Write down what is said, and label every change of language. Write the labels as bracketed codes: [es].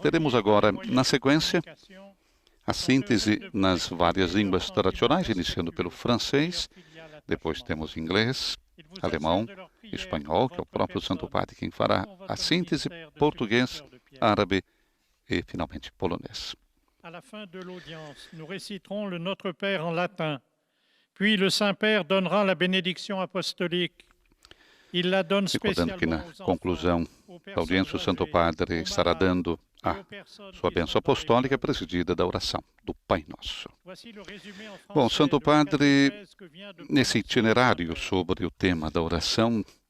[pt] Teremos agora, na sequência, a síntese nas várias línguas tradicionais, iniciando pelo francês, depois temos inglês, alemão, espanhol, que é o próprio Santo Padre quem fará a síntese, português, árabe e, finalmente, polonês. [fr] À la fin de l'audience, nous réciterons le Notre Père en latin. Puis le Saint-Père donnera la bénédiction apostolique. Il la donne [pt] Recordando que na conclusão da audiência, o Santo Padre estará dando a sua bênção apostólica presidida da oração do Pai Nosso. Bom, Santo Padre, nesse itinerário sobre o tema da oração,